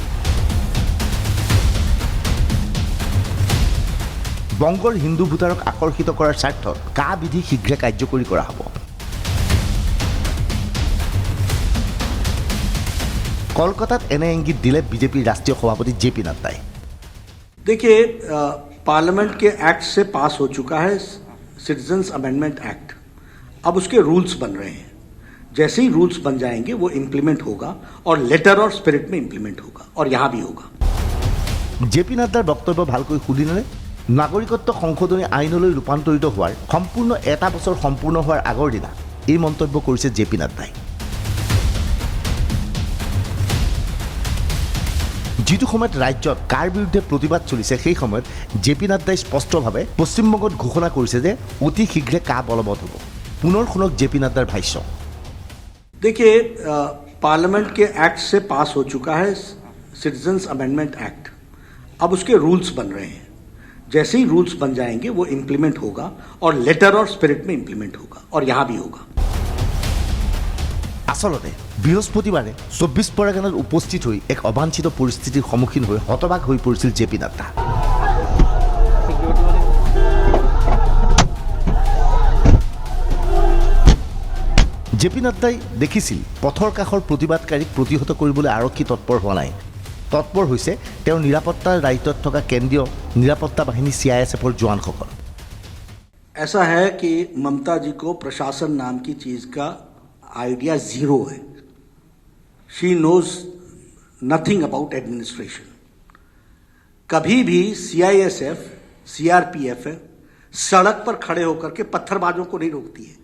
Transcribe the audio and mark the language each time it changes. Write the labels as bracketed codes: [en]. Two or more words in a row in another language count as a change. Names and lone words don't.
[as] বংগৰ হিন্দু ভোটাৰক আকৰ্ষিত কৰাৰ স্বাৰ্থত কা বিধি শীঘ্ৰে কাৰ্যকৰী কৰা হ'ব। কলকাতাত এনে ইংগিত দিলে বিজেপিৰ ৰাষ্ট্ৰীয় সভাপতি জে পি নাড্ডাই। [hi] देखिए, पार्लियामेंट के एक्ट से पास हो चुका है सिटीजन्स अमेंडमेंट एक्ट। अब उसके रूल्स बन रहे हैं। जैसे ही रूल्स बन जाएंगे वो इम्प्लीमेंट होगा और लेटर और स्पिरिट में इम्प्लीमेंट होगा और यहाँ भी होगा। [as] জে পি নাড্ডাৰ বক্তব্য ভালকৈ শুনিলে। নাগৰিকত্ব সংশোধনী আইনলৈ ৰূপান্তৰিত হোৱাৰ সম্পূৰ্ণ এটা বছৰ সম্পূৰ্ণ হোৱাৰ আগৰ দিনা এই মন্তব্য কৰিছে জে পি নাড্ডাই। যিটো সময়ত ৰাজ্যত কাৰ বিৰুদ্ধে প্ৰতিবাদ চলিছে, সেই সময়ত জে পি নাড্ডাই স্পষ্টভাৱে পশ্চিমবংগত ঘোষণা কৰিছে যে অতি শীঘ্ৰে কা বলবৎ হ'ব। পুনৰ শুনক জে পি নাড্ডাৰ ভাষ্য। [hi] देखिए, पार्लियामेंट के एक्ट से पास हो चुका है सिटीजन्स अमेंडमेंट एक्ट। अब उसके रूल्स बन रहे हैं। जैसे ही रूल्स बन जाएंगे वो इम्प्लीमेंट होगा और लेटर और स्पिरिट में इम्प्लीमेंट होगा और यहाँ भी होगा। [as] আচলতে বৃহস্পতিবাৰে ২৪ পৰগনাত উপস্থিত হৈ এক অবাঞ্ছিত পৰিস্থিতিৰ সন্মুখীন হৈ হতবাক হৈ পৰিছিল জে পি নাড্ডা। জে পি নাড্ডাই দেখিছিল পথৰ কাষৰ প্ৰতিবাদকাৰীক প্ৰতিহত কৰিবলৈ আৰক্ষী তৎপৰ হোৱা নাই। তৎপৰ হৈছে তেওঁৰ নিৰাপত্তাৰ দায়িত্বত থকা কেন্দ্ৰীয় নিৰাপত্তা বাহিনী CISFৰ জোৱানসকল। [hi] ऐसा है कि ममता जी को प्रशासन नाम की चीज का आइडिया जीरो है। [en] She knows nothing about administration. [hi] कभी भी CISF, CRPF सड़क पर खड़े होकर के पत्थरबाजों को नहीं रोकती है।